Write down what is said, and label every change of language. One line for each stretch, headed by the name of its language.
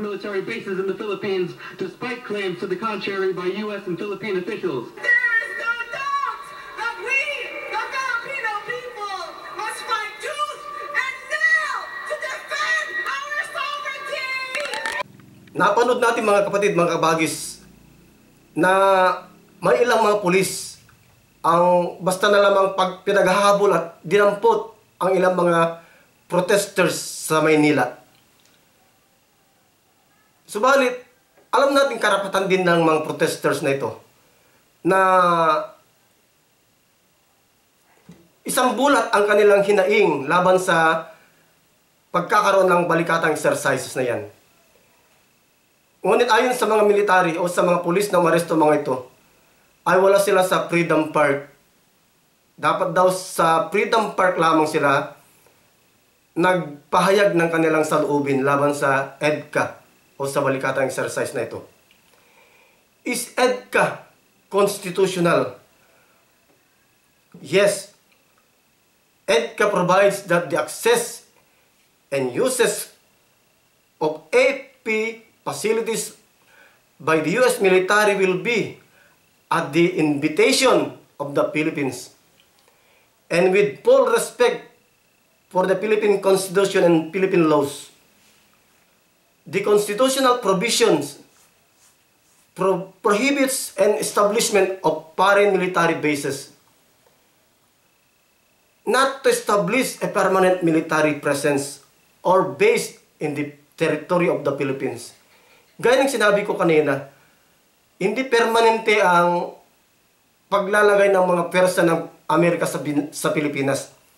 English: military bases in the Philippines, despite claims to the contrary by U.S. and Philippine officials. There is no doubt that we, the Filipino people, must fight tooth and nail to defend our sovereignty!
Filipino: Napanood natin mga kapatid, mga kabagis, na may ilang mga pulis ang basta na lamang pinaghahabol at dinampot ang ilang mga protesters sa Maynila. Subalit, alam natin karapatan din ng mga protesters na ito na isang bulat ang kanilang hinaing laban sa pagkakaroon ng balikatang exercises na yan. Ngunit ayon sa mga military o sa mga pulis na umaresto mga ito, ay wala sila sa Freedom Park. Dapat daw sa Freedom Park lamang sila nagpahayag ng kanilang saloobin laban sa EDCA o sa balikatang exercise na ito.
English: Is EDCA constitutional? Yes. EDCA provides that the access and uses of AFP facilities by the U.S. military will be at the invitation of the Philippines and with full respect for the Philippine Constitution and Philippine laws. The constitutional provisions prohibits an establishment of foreign military bases, not to establish a permanent military presence or base in the territory of the Philippines.
Filipino: Gaya ng sinabi ko kanina, hindi permanente ang paglalagay ng mga pwersa ng Amerika sa Pilipinas.